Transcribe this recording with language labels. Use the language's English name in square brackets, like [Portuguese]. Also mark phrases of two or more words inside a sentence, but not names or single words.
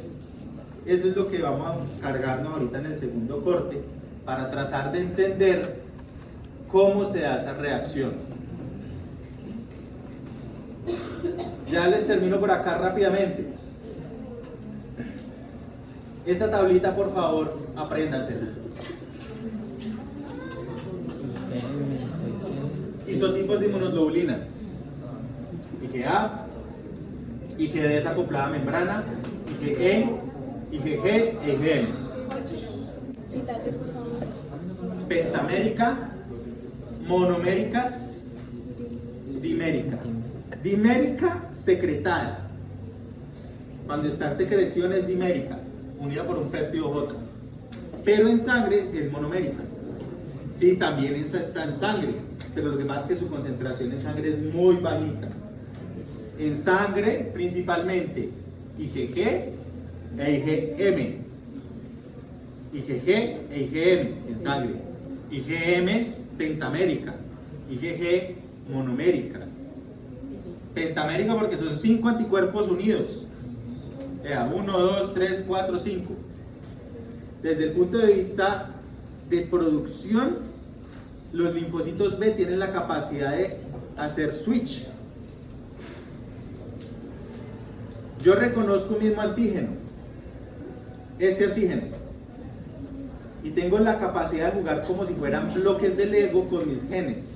[Spanish] Eso es lo que vamos a cargarnos ahorita en el segundo corte para tratar de entender cómo se da esa reacción. Ya les termino por acá rápidamente. Esta tablita, por favor, apréndansela. Isotipos de inmunoglobulinas. IgA, IgD desacoplada a membrana, IgE, IgG e IgM. Pentamérica, monoméricas, dimérica. Dimérica secretada. Cuando está en secreción es dimérica, unida por un péptido J. Pero en sangre es monomérica. Sí, también esa está en sangre, pero lo que pasa es que su concentración en sangre es muy bajita. En sangre, principalmente, IgG e IgM. IgG e IgM en sangre. IgM pentamérica. IgG monomérica. Pentamérica porque son 5 anticuerpos unidos. 1, 2, 3, 4, 5. Desde el punto de vista de producción, los linfocitos B tienen la capacidad de hacer switch. Yo reconozco un mismo antígeno, este antígeno, y tengo la capacidad de jugar como si fueran bloques de Lego con mis genes.